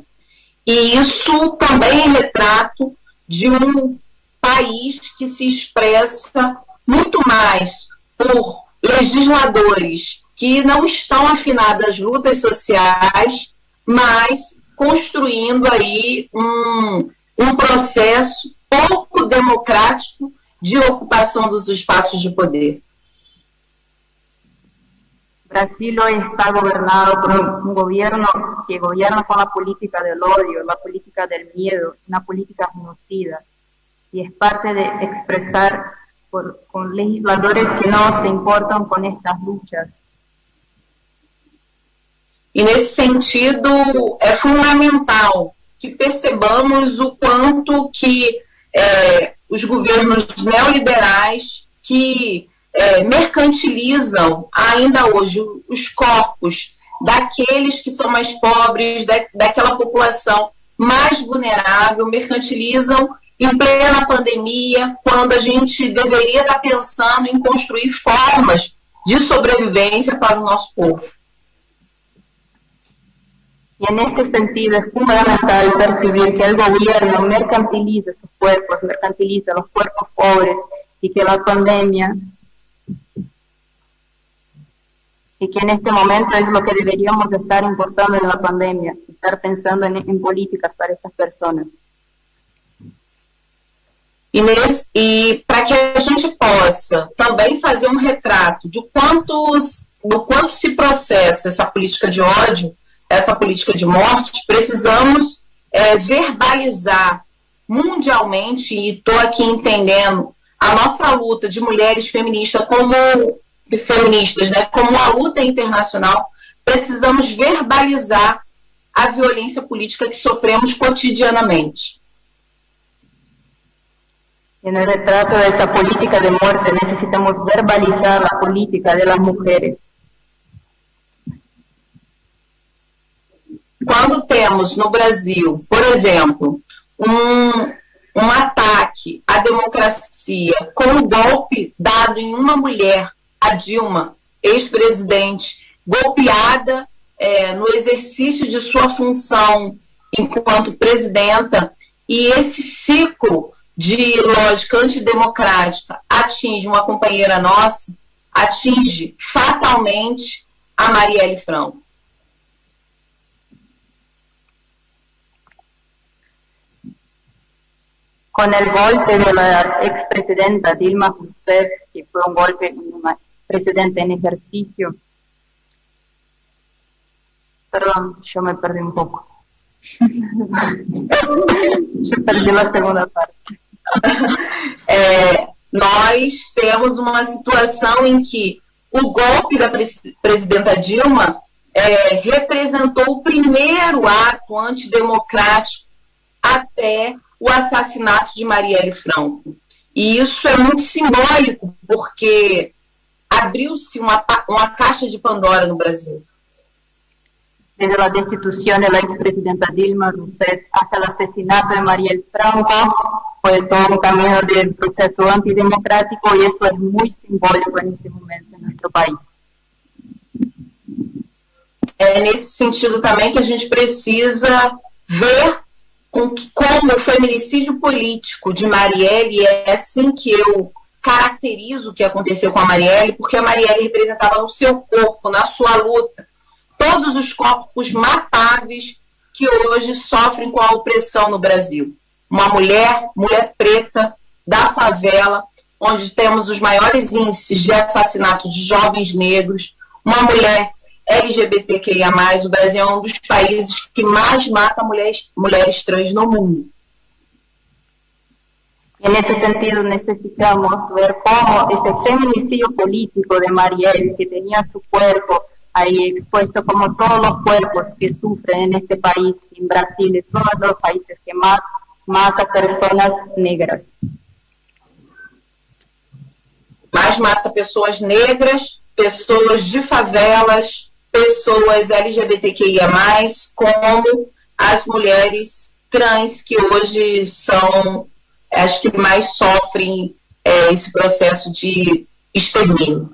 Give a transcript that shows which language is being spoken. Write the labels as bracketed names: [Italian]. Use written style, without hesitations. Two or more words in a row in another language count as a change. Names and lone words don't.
[Portuguese] E isso também é retrato de um país que se expressa muito mais por legisladores que não estão afinados às lutas sociais, mas construindo aí um processo pouco democrático de ocupação dos espaços de poder. [Spanish] Brasil hoy está gobernado por un gobierno que gobierna con la política del odio, la política del miedo, una política genocida, y es parte de expresar con legisladores que no se importan con estas luchas. [Portuguese] E nesse sentido, é fundamental que percebamos o quanto que os governos neoliberais que mercantilizam ainda hoje os corpos daqueles que são mais pobres, daquela população mais vulnerável, mercantilizam em plena pandemia, quando a gente deveria estar pensando em construir formas de sobrevivência para o nosso povo. [Spanish] Y en este sentido es fundamental percibir que el gobierno mercantiliza sus cuerpos, mercantiliza los cuerpos pobres, y que la pandemia, y que en este momento es lo que deberíamos estar importando en la pandemia, estar pensando en políticas para estas personas. [Portuguese] Inês, e para que a gente possa também fazer um retrato do quanto se processa essa política de ódio, essa política de morte, precisamos verbalizar mundialmente, e estou aqui entendendo a nossa luta de mulheres feministas como uma luta internacional. Precisamos verbalizar a violência política que sofremos cotidianamente. [Spanish] En el retrato de esa política de muerte necesitamos verbalizar la política de las mujeres. [Portuguese] Quando temos no Brasil, por exemplo, um ataque à democracia com o golpe dado em uma mulher, a Dilma, ex-presidente, golpeada no exercício de sua função enquanto presidenta, e esse ciclo de lógica antidemocrática atinge uma companheira nossa, atinge fatalmente a Marielle Franco. [Spanish] Con el golpe de la expresidenta Dilma Rousseff, que fue un golpe de una presidenta en ejercicio. Perdón, yo me perdí un poco. Yo perdí la segunda parte. [Portuguese] Nós temos uma situação em que o golpe da presidenta Dilma representou o primeiro ato antidemocrático até o assassinato de Marielle Franco. E isso é muito simbólico, porque abriu-se uma caixa de Pandora no Brasil. [Spanish] Desde la destitución de la expresidenta Dilma Rousseff hasta el asesinato de Marielle Franco, fue todo un camino del proceso antidemocrático, y eso es muy simbólico en este momento en nuestro país. [Portuguese] É nesse sentido também que a gente precisa ver como o feminicídio político de Marielle, é assim que eu caracterizo o que aconteceu com a Marielle, porque a Marielle representava no seu corpo, na sua luta, todos os corpos matáveis que hoje sofrem com a opressão no Brasil. Uma mulher preta, da favela, onde temos os maiores índices de assassinato de jovens negros, uma mulher LGBTQIA+, o Brasil é um dos países que mais mata mulheres trans no mundo. [Spanish] En ese sentido necesitamos ver cómo ese feminicidio político de Marielle, que tenía su cuerpo ahí expuesto como todos los cuerpos que sufren en este país, en Brasil es uno de los países que más mata personas negras. [Portuguese] Mais mata pessoas negras, pessoas de favelas, pessoas LGBTQIA+, como as mulheres trans, que hoje são as que mais sofrem esse processo de extermínio.